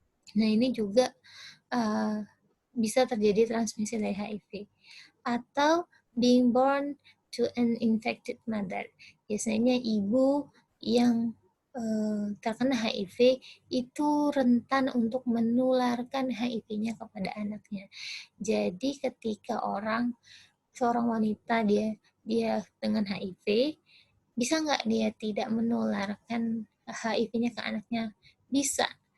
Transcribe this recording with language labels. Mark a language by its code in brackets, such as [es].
[id] Nah ini juga bisa terjadi transmisi dari HIV. Atau [en] being born to an infected mother. [id] Biasanya ibu yang terkena HIV itu rentan untuk menularkan HIV-nya kepada anaknya. Jadi ketika seorang wanita dia dengan HIV, bisa nggak dia tidak menularkan HIV-nya ke anaknya? Bisa.